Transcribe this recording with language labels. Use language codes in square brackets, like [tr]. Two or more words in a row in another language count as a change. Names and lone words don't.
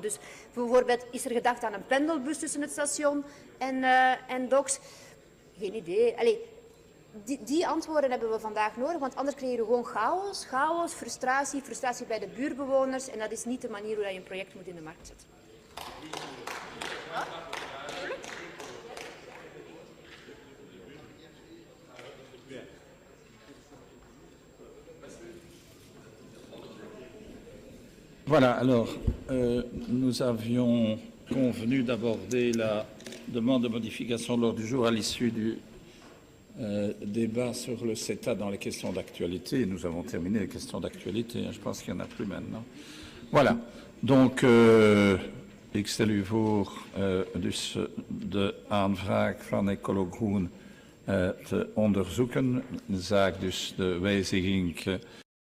[nl] Dus bijvoorbeeld is er gedacht aan een pendelbus tussen het station en Dox. Geen idee. Die antwoorden hebben we vandaag nodig, want anders creëren we gewoon chaos. Chaos, frustratie bij de buurbewoners. En dat is niet de manier hoe je een project moet in de markt zetten. [fr] Voilà, alors, nous avions convenu d'aborder la demande de modification de l'ordre du jour à l'issue du débat sur le CETA dans les questions d'actualité. Nous avons terminé les questions d'actualité. Je pense qu'il n'y en a plus maintenant. Voilà. Donc, [nl] ik stel u voor dus de aanvraag van Ecolo Groen te onderzoeken. De zaak dus de wijziging